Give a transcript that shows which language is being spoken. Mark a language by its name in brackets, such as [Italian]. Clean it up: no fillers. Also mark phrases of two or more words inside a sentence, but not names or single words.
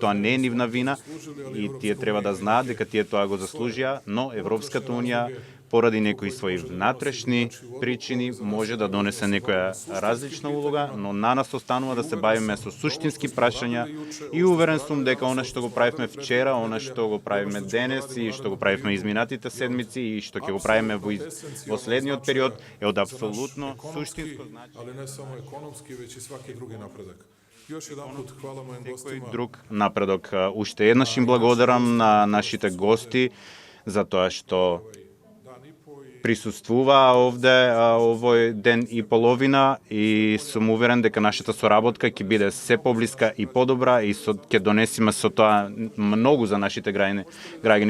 [Macedonian] тоа не е нивна вина и тие треба да знаат дека тие тоа го заслужија, но Европската унија поради некои своји внатрешни причини може да донесе некоја различна улога, но на нас останува да се бавиме со суштински прашања и уверен сум дека она што го правивме вчера, она што го правиме денес и што го правивме изминатите седмици и што ќе го правиме во следниот период е од апсолутно суштинско значење. [Serbian] Ali ne samo ekonomski, već i svaki drugi napredak. Još jedanput hvala mojim gostima. [Macedonian] Друг напредок. Уште еднаш им благодарам на нашите гости за тоа што присуствуваа овде овој ден и половина и сум уверен дека нашата соработка ќе биде се поблиска и подобра и ќе донесиме со тоа многу за нашите граѓани.